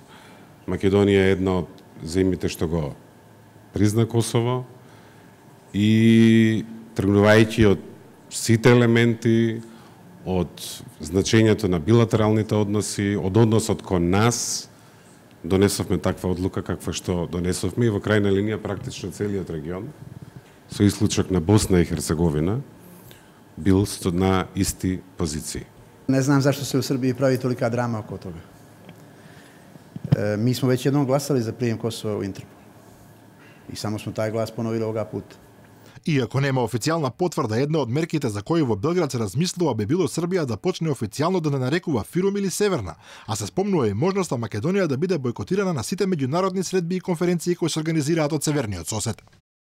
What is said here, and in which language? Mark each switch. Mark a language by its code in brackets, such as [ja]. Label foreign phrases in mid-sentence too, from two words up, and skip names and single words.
[mk] Македонија е една од земјите што го призна Косово и тргнувајќи од сите елементи, од значењето на билатералните односи, од односот кон нас, донесовме таква одлука каква што донесовме и во крајна линија практично целиот регион, со исклучок на Босна и Херцеговина, бил на исти позиции. [sr] Не знам зашто се у Србiji прави толика драма око тога. Mi smo već jednom glasali za prijem Kosova u Interpol. I samo smo taj glas ponovili ovoga puta. [mk] Иако нема официјална потврда, една од мерките за кои во Белград се размислува би било Србија да почне официјално да не нарекува Фирум или Северна, а се спомнува и можноста Македонија да биде бойкотирана на сите меѓународни средби и конференции кои се организираат од северниот сосед.